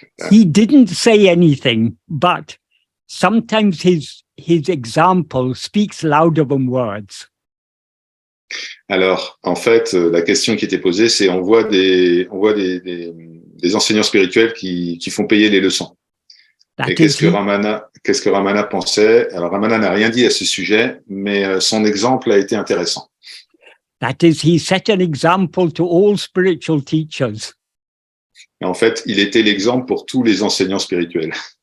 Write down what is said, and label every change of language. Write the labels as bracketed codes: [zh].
[en] He didn't say anything, but sometimes his example speaks louder than words. [fr] Alors, en fait, la question qui était posée, c'est on voit des enseignants spirituels qui font payer les leçons. Et qu'est-ce que Ramana pensait? Alors, Ramana n'a rien dit à ce sujet, mais son exemple a été intéressant. [en] That is, he set an example to all spiritual teachers. [fr] Et en fait, il était l'exemple pour tous les enseignants spirituels.